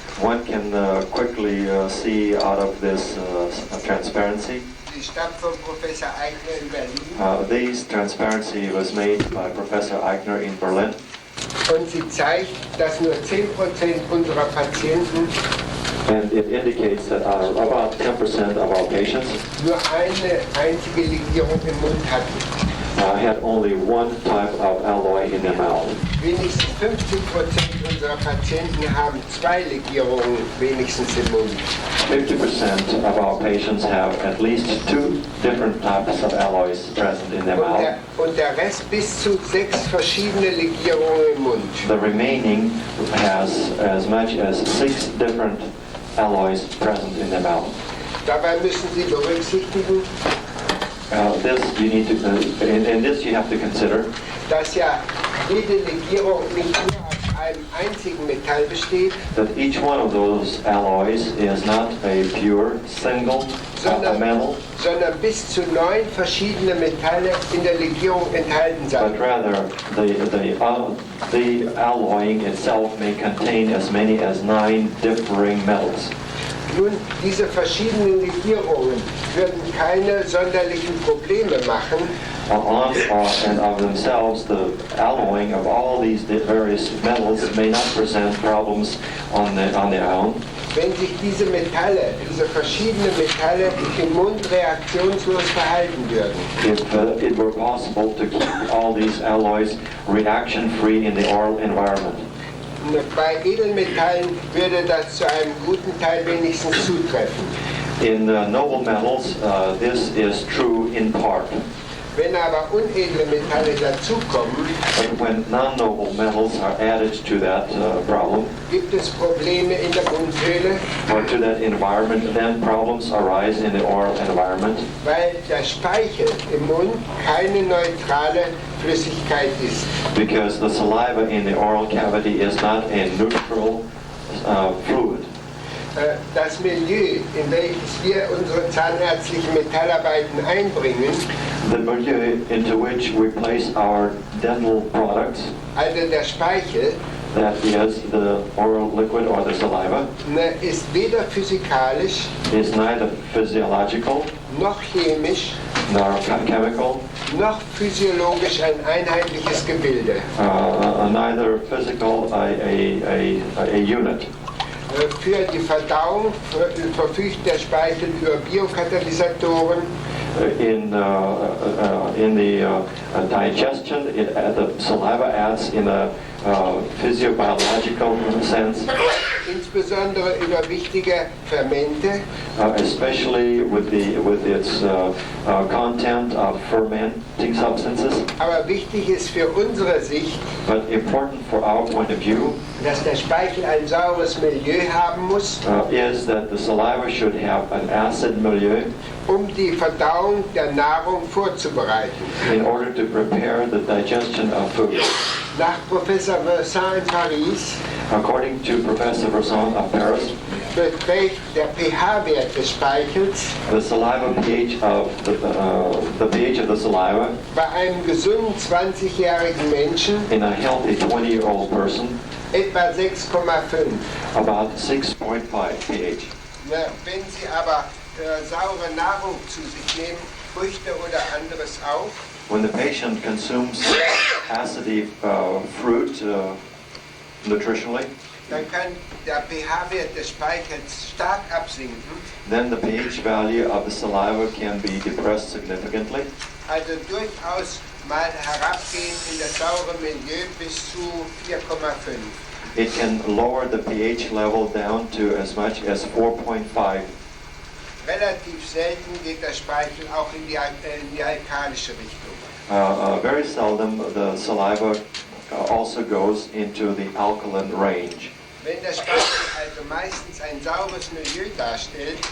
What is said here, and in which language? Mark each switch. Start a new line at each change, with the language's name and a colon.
English: One can quickly see out of this transparency.
German: die stammt von Professor Eigner in Berlin.
English: This transparency was made by Professor Eichner in Berlin.
German: Und sie zeigt, dass nur 10% unserer Patienten
English: And it indicates that about 10% of our patients
German: nur eine einzige Legierung im Mund hatten.
English: had only one type of alloy in their mouth.
German: Wenigstens 50% unserer Patienten haben 2 Legierungen wenigstens im Mund.
English: 50% of our patients have at least 2 different types of alloys present in their mouth.
German: Und der Rest bis zu 6 verschiedene Legierungen im Mund.
English: The remaining has as much as 6 different alloys present in their mouth.
German: Dabei müssen Sie berücksichtigen,
English: This you need to, in this you have to consider
German: dass ja jede Legierung nicht nur aus einem einzigen Metall besteht,
English: that each one of those alloys is not a pure single metal,
German: sondern bis zu 9 verschiedene Metalle in der Legierung enthalten
English: but
German: sind.
English: rather the alloying itself may contain as many as 9 differing metals.
German: Nun, diese verschiedenen Legierungen würden keine sonderlichen Probleme machen,
English: On and of themselves, the alloying of all these various metals may not present problems on their own.
German: wenn sich diese Metalle, diese verschiedenen Metalle im Mund reaktionslos verhalten würden.
English: If it were possible to keep all these alloys reaction-free in the oral environment.
German: Bei Edelmetallen würde das zu einem guten Teil wenigstens zutreffen.
English: In noble metals, this is true in part.
German: Wenn aber unedle Metalle dazukommen,
English: But when non-noble metals are added to that problem,
German: gibt es Probleme in der Mundhöhle,
English: or to that environment, then problems arise in the oral environment
German: weil der Speichel im Mund keine neutrale Flüssigkeit ist.
English: because the saliva in the oral cavity is not a neutral fluid.
German: Das Milieu, in welches wir unsere zahnärztlichen Metallarbeiten einbringen,
English: The milieu into which we place our dental products,
German: also der Speichel,
English: that is the oral liquid or the saliva,
German: ist weder physikalisch,
English: is neither physiological
German: noch chemisch,
English: nor chemical,
German: noch physiologisch ein einheitliches Gebilde.
English: neither physical a unit.
German: Für die Verdauung verfügt der Speichel über Biokatalysatoren,
English: In the digestion, the saliva adds in a physiobiological sense,
German: insbesondere über wichtige Fermente,
English: especially with its content of fermenting substances.
German: aber wichtig ist für unsere Sicht,
English: But important for our point of view
German: dass der Speichel ein saures Milieu haben muss,
English: is that the saliva should have an acid milieu
German: die Verdauung der Nahrung vorzubereiten.
English: in order to prepare the digestion of food.
German: Nach Professor Vincent in Paris
English: According to Professor Vincent of Paris,
German: beträgt der pH-Wert des Speichels
English: the saliva pH of the pH of the saliva
German: bei einem gesunden 20-jährigen Menschen
English: in a healthy 20-year-old person
German: etwa 6,5.
English: about 6.5 pH.
German: Wenn Sie aber saure Nahrung zu sich nehmen, Früchte oder anderes auch,
English: When the patient consumes acidy fruit nutritionally,
German: dann kann der pH-Wert des Speichels stark absinken.
English: then the pH value of the saliva can be depressed significantly.
German: Also durchaus mal herabgehen in das saure Milieu bis zu 4,5.
English: It can lower the pH level down to as much as 4.5.
German: Relativ selten geht der Speichel auch in die alkalische Richtung.
English: Very seldom the saliva also goes into the alkaline range.
German: Wenn der Speichel also meistens ein saures Milieu darstellt,